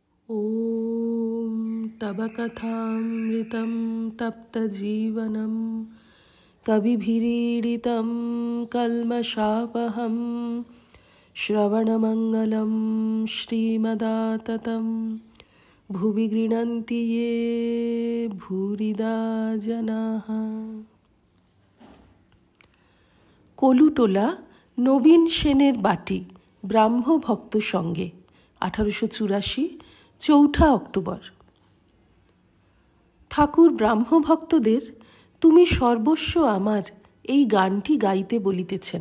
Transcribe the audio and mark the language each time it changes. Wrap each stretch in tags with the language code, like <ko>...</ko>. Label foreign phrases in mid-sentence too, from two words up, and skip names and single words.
<sa>ॐ तव कथामृतं तप्तजीवनं कविभिरीडितं कल्मषापहं श्रवणमङ्गलं श्रीमदाततं भुवि गृह्णन्ति ये भूरिदा जनाः।</sa> <bn>কলুটোলা নবীন সেনের বাটি ব্রাহ্ম ভক্ত সঙ্গে 1884 4 অক্টোবর। ঠাকুর ব্রাহ্মভক্তদের তুমি সর্বস্ব আমার এই গানটি গাইতে বলিতেছেন।</bn>